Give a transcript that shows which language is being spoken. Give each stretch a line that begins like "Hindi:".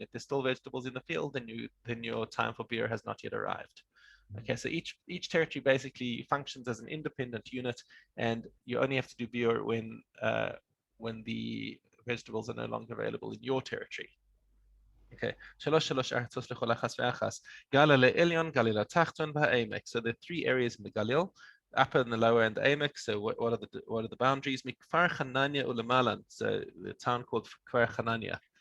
English: If there's still vegetables in the field, then your time for biur has not yet arrived. Okay, so each territory basically functions as an independent unit, and you only have to do biur when the vegetables are no longer available in your territory.
Hebrew: Okay. שלוש ארצות לכל אחת ואחת. גליל העליון, גליל התחתון והעמק.
English: So there are three areas in the Galil, upper and the lower and the Amek. So what are the boundaries?
Hebrew: מכפר חנניה ולמעלה.
English: So the town called כפר חנניה.